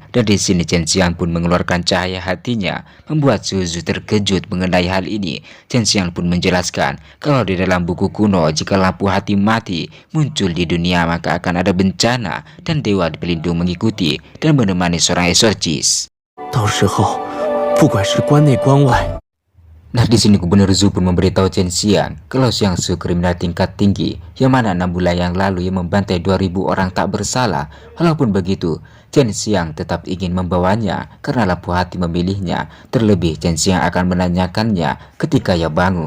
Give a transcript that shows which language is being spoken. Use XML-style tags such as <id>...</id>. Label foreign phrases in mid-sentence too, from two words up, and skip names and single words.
<id>Dan di sini Chen Xiang pun mengeluarkan cahaya hatinya, membuat Zuzu terkejut mengenai hal ini. Chen Xiang pun menjelaskan kalau di dalam buku kuno jika lampu hati mati muncul di dunia maka akan ada bencana dan dewa pelindung mengikuti dan menemani seorang exorcist.</id> <zh>到时候，不管是关内关外。</zh> <id>Nah, di sini Gubernur Zhu pun memberitahu Chen Xiang kalau Xiang Su kriminal tingkat tinggi yang mana 6 bulan yang lalu ia membantai 2000 orang tak bersalah. Walaupun begitu, Chen Xiang tetap ingin membawanya karena lampu hati memilihnya. Terlebih Chen Xiang akan menanyakannya ketika ia bangun.</id>